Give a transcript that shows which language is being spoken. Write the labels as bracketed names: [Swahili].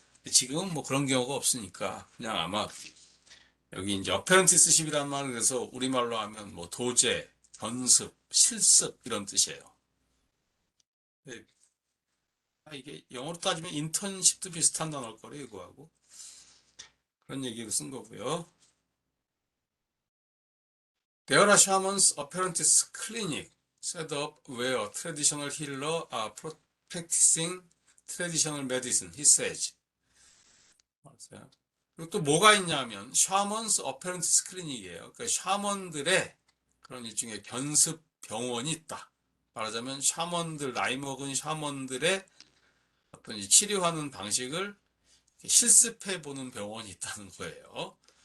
[Korean] 지금은 뭐 그런 경우가 없으니까 그냥 아마 여기 이제 어페런티스십이라는 말을 그래서 우리말로 하면 뭐 도제, 견습, 실습 이런 뜻이에요. 네. 이게 영어로 따지면 인턴십도 비슷한 단어일 거래요, 이거하고. 그런 얘기를 쓴 거고요. [English] There are shamans apprentice clinic set up where traditional healer are practicing traditional medicine, he says. [Korean] 맞아요. 그리고 또 뭐가 있냐면 샤먼스 어페런티스 클리닉이에요. 그러니까 샤먼들의 그런 일종의 견습 병원이 있다. 말하자면 샤먼들, 나이 먹은 샤먼들의 어떤 치료하는 방식을 실습해 보는 병원이 있다는 거예요.